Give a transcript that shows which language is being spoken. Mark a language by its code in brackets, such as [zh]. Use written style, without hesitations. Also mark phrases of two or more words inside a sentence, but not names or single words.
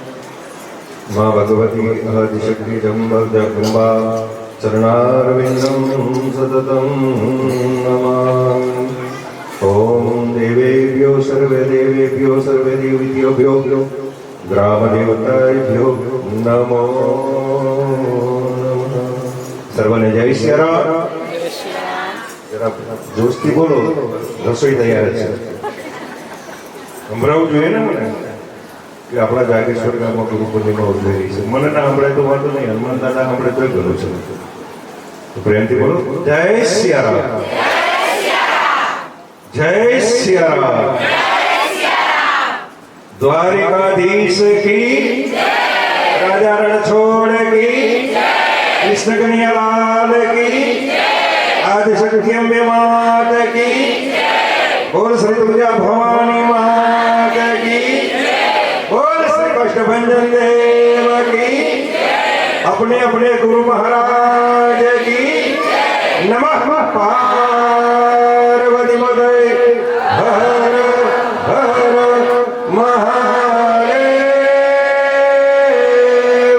[sa] माँ भगवती आदिशक्ति जगदम्बा चरणारविन्दं सततं नमामि। ॐ देवेभ्यो सर्वदेवेभ्यो ग्रामदेवताभ्यो नमो नमः। [gu] સર્વને જય શ્રી રામ। જરા જોશથી બોલો, રસોઈ તૈયાર છે. સંભળાવવું જોઈએ ને મને કે આપણા જાગેશ્વર ગામમાં ગુરુ પૂર્ણિમા ઉજવાઈ છે. મને ના સંભળાય તો વાંધો નહીં, હનુમાન દાદા સંભળાય તોય કરું છું. તો પ્રેમથી બોલો, જય શ્રી રામ, જય શ્રી રામ. [hi] द्वारिकाधीश की राजा रणछोड़ की कृष्ण कन्हैयालाल की आदिशक्ति अम्बे मात की बोल श्री दुर्गा भवानी मात की बोल श्री कष्टभंजन देव की अपने अपने गुरु महाराज की [sa] नमः पार्वती पते हर हर महादेव।